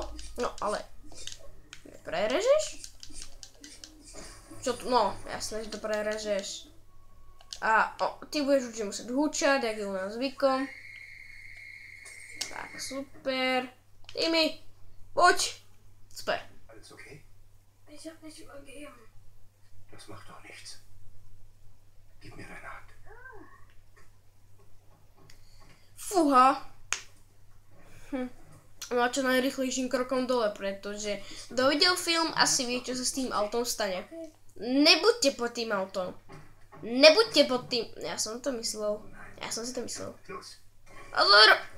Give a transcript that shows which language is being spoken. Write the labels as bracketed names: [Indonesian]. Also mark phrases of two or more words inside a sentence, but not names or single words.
[Slovak] No, ale prerežeš? Čo tu? No, jasné, že to prerežeš. A ty budeš určite musieť húčať, jak je u nás zvykom. Tak, super. Timmy, poď. Super. [German] Alles okay? Ich hab nicht übergeben. Das macht doch nichts. Gib mir deine Hand. [Slovak] Fúha. No a čo najrýchlejším krokom dole, pretože kto videl film, asi vie, čo sa s tým autom stane. Nebuďte pod tým autom. Nebuďte pod tým... Ja som si to myslel. Pozor!